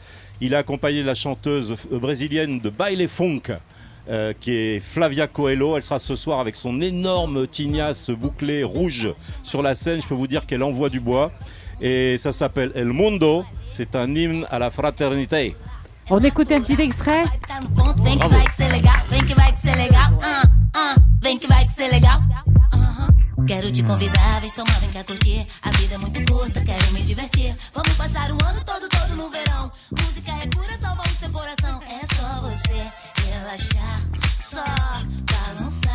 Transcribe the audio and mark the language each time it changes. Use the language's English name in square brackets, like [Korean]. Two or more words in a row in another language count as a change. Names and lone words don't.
[French] Il est accompagné de la chanteuse brésilienne de baile funk, qui est Flavia Coelho. Elle sera ce soir avec son énorme tignasse bouclée rouge sur la scène. Je peux vous dire qu'elle envoie du bois. Et ça s'appelle El Mundo. C'est un hymne à la fraternité. On écoute un petit extrait. [Portuguese] Quero te convidar, vem somar, vem cá curtir. A vida é muito curta, quero me divertir. Vamos passar o ano todo no verão. Música é cura, salva o seu coração. É só você relaxar, só balançar.